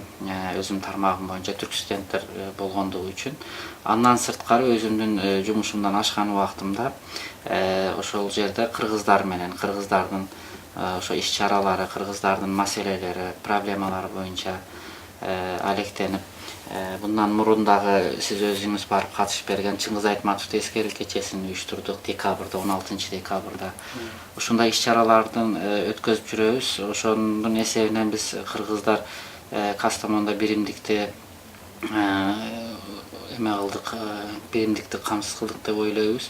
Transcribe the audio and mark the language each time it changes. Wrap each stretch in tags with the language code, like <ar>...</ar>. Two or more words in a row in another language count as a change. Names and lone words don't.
<ky>Өзүм тармагым боюнча түрк студенттер болгондугу үчүн. Андан сырткары өзүмдүн жумушумдан ашкан убактымда ошол жерде кыргыздар менен, кыргыздардын ошо иш-чаралары, кыргыздардын маселелери, проблемалары боюнча алектенип, мындан мурун дагы сиз өзүңүз барып катышып берген Чыңгыз Айтматовду эскерүү кечесин уюштурдук декабрда, 16 декабрда. Ушундай иш-чаралардын өткөзүп жүрөбүз. Ошонун эсебинен биз кыргыздар Кастамонда биримдикти эме кылдык, биримдикти камсыз кылдык деп ойлойбуз.</ky>